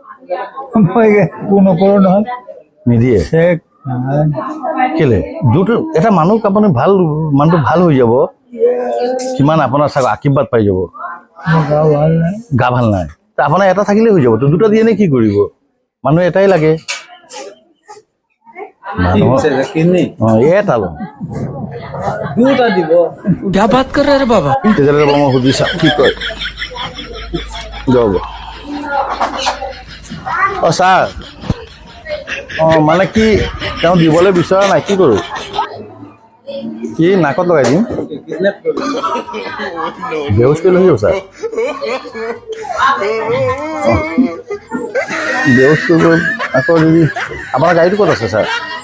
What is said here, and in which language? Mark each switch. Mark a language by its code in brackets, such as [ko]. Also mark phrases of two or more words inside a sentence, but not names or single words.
[as] নিদিয়ে কেলে দুটো এটা মানুহ আপুনি মানুহটো ভাল হৈ যাব কিমান আপোনাৰ চাগ আশীৰ্বাদ পাই যাব গা ভাল নাই আপোনাৰ এটা থাকিলে হৈ যাব তো দুটা দিয়ে নে কি কৰিব মানুহ এটাই লাগে এটা ল'ম [hi] क्या बात कर रहे हैं बाबा [as] তেতিয়াহ'লে মই সুধি চাওঁ কি কয় যাব ছাৰ মানে কি তেওঁ দিবলৈ বিচৰা নাই কি কৰোঁ কি নাকত লগাই দিম বেহুচ কৰি লৈ যাব ছাৰ বেহুচ কৰিব আকৌ যদি আপোনাৰ গাড়ীটো ক'ত আছে ছাৰ